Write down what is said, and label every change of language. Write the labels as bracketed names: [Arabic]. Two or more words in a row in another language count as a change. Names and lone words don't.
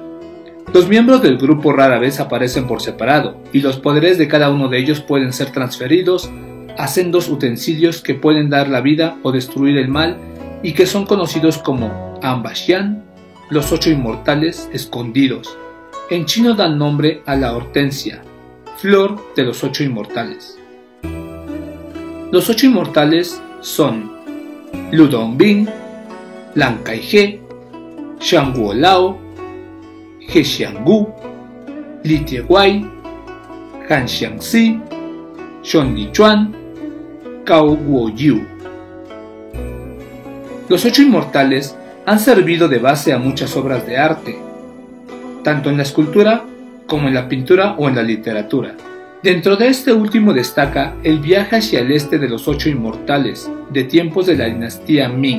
[Spanish] Los miembros del grupo rara vez aparecen por separado, y los poderes de cada uno de ellos pueden ser transferidos a sendos utensilios que pueden dar la vida o destruir el mal y que son conocidos como Anbaxian, los 8 inmortales escondidos. En chino dan nombre a la hortensia, flor de los 8 inmortales. Los 8 inmortales son Lu Dongbing, Lan Kai-he, Shang Guolao, He Xianggu, Li Tieguai, Han Xiangxi, Shon Lichuan, Cao Guoyu. Los 8 inmortales han servido de base a muchas obras de arte, tanto en la escultura como en la pintura o en la literatura. Dentro de este último destaca el viaje hacia el este de los 8 inmortales, de tiempos de la dinastía Ming.